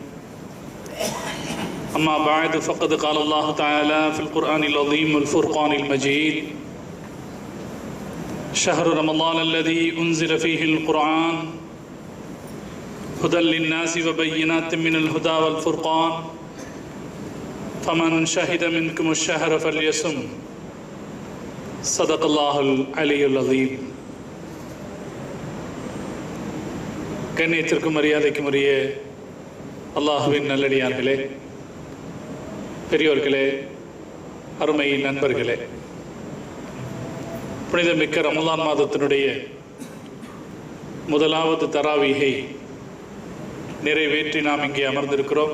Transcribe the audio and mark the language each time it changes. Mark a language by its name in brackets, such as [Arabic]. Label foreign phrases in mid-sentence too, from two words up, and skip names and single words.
[Arabic] أما بعد فقد قال الله تعالى في القرآن العظيم والفرقان المجيد: شهر رمضان الذي أنزل فيه القرآن هدى للناس وبينات من الهدى والفرقان فمن شهد منكم الشهر فليصم. صدق الله العلي العظيم. [Tamil] கண்ணியத்திற்கும் மரியாதைக்கும் உரிய அல்லாஹுவின் நல்லடியார்களே, பெரியோர்களே, அருமை நண்பர்களே, புனிதமிக்க ரமலான் மாதத்தினுடைய முதலாவது தராவீகை நிறைவேற்றி நாம் இங்கே அமர்ந்திருக்கிறோம்.